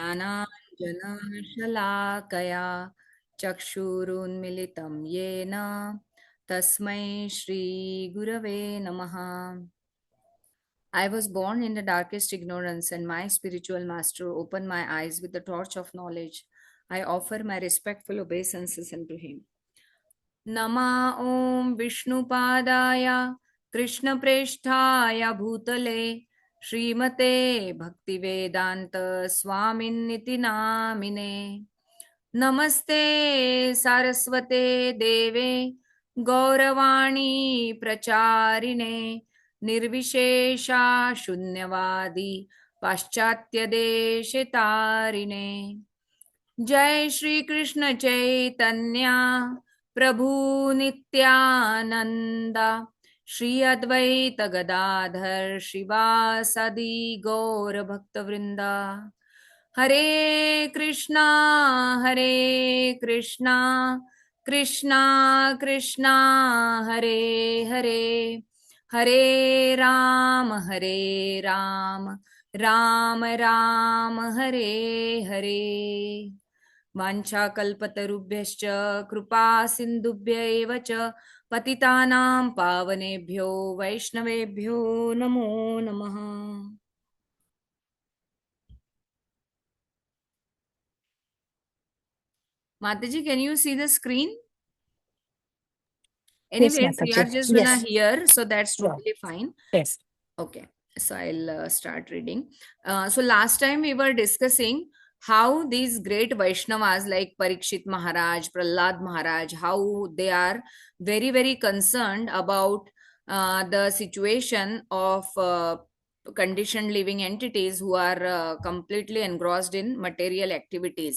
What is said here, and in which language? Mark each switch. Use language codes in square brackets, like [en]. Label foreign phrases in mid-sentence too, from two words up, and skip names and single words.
[sa] ज्ञानाञ्जनशलाकया चक्षुरुन्मिलितं येन तस्मै श्रीगुरवे नमः. [en] I was born in the darkest ignorance, and my spiritual master opened my eyes with the torch of knowledge. I offer my respectful obeisances unto him. [sa] नमा ॐ विष्णुपादाय कृष्णप्रेष्ठाय भूतले श्रीमते भक्तिवेदान्त स्वामिन्निति नामिने. नमस्ते सारस्वते देवे गौरवाणी प्रचारिणे निर्विशेषा शून्यवादी पाश्चात्यदेशतारिणे. जय श्री कृष्ण चैतन्य प्रभु नित्यानंद श्री अद्वैत गदाधर श्रीवासदि गौर भक्तवृंदा. हरे कृष्णा कृष्णा कृष्णा हरे हरे, हरे राम राम राम हरे हरे. वाञ्छाकल्पतरुभ्यश्च कृपा सिन्धुभ्य एव च पतितानां पावनेभ्यो वैष्णवेभ्यो नमो नमः. [en] Mataji, can you see the screen? Yes, Anyways, we are Mataji. just Yes. gonna hear, so that's totally fine. Yes. Okay, so I'll start reading. So last time we were discussing how these great Vaishnavas like Parikshit Maharaj, Prahlad Maharaj, how they are very, very concerned about the situation of conditioned living entities who are completely engrossed in material activities.